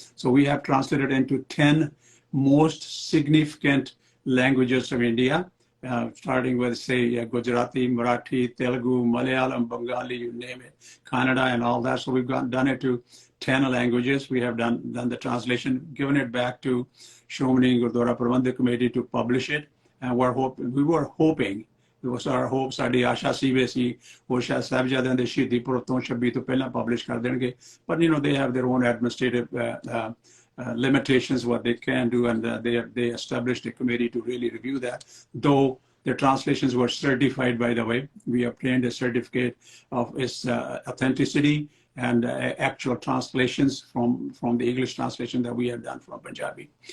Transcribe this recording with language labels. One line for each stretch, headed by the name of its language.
English: So we have translated into 10 most significant languages of India, starting with, say, Gujarati, Marathi, Telugu, Malayalam, Bengali, you name it, Kannada, and all that. So we've done it to 10 languages. We have done the translation, given it back to Shromani Gurdwara Prabandhak Committee to publish it. And we were hoping, it was our hope,
Punjabi: ਸਾਡੀ ਆਸ਼ਾ ਸੀ ਵੀ ਅਸੀਂ ਉਹ ਸ਼ਾਇਦ ਸਾਹਿਬਜ਼ਾਦਿਆਂ ਦੇ ਸ਼ਹੀਦੀ ਪੁਰਬ ਤੋਂ 26 ਤੋਂ ਪਹਿਲਾਂ publish ਕਰ ਦੇਣਗੇ.
English: But they have their own administrative limitations, what they can do, and they established a committee to really review that. Though the translations were certified, by the way, we obtained a certificate of its authenticity and actual translations from the English translation that we have done from Punjabi.